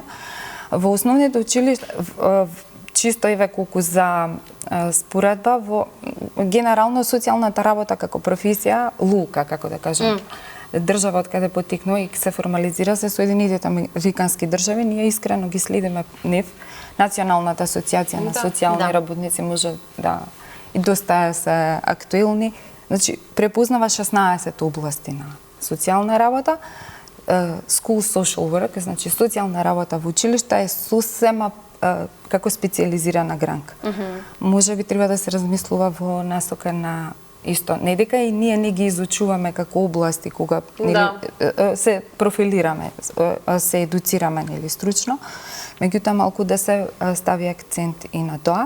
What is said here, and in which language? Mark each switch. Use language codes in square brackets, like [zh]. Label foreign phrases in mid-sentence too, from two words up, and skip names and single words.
[mk] Во основните училишта, чисто еве колку за споредба, генерално социјалната работа како професија, лука, како да кажем, држава од каде потекнува и се формализира се Соединетите американски држави, ние искрено ги следиме НЕФ, Националната асоциација на социјални работници, може да и доста се актуелни. Значи, препознава 16 области на социјална работа. [en] School social work, [mk] значи социјална работа во училишта е сосема како специјализирана гранка. Може би треба да се размислува во насока на исто, не дека и ние не ги изучуваме како области кога се профилираме, се едуцираме нели стручно, меѓутоа малку да се стави акцент и на тоа.